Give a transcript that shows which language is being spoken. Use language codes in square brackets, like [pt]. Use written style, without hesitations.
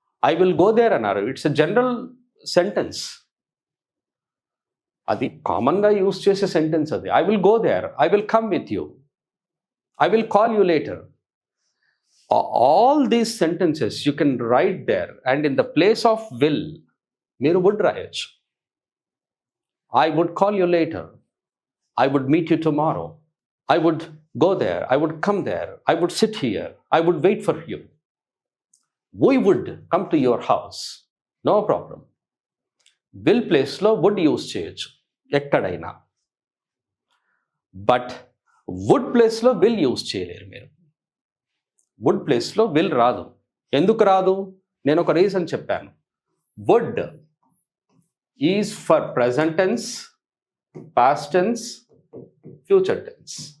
[en] I will go there అన్నారు, it's a general sentence, అది కామన్గా యూజ్ చేసే సెంటెన్స్ అది. I will go there, I will come with you, I will call you later. All these sentences you can write there, and in the place of will మీరు would రాయొచ్చు. I would call you later. I would meet you tomorrow. I would go there, I would come there, I would sit here, I would wait for you. We would come to your house. No problem. [te] Will ప్లేస్లో would use చేయొచ్చు ఎక్కడైనా. But would ప్లేస్లో will use చేయలేరు మీరు. Would ప్లేస్లో will రాదు. ఎందుకు రాదు? నేను ఒక రీజన్ చెప్పాను. [en] Would is for present tense, past tense, future tense.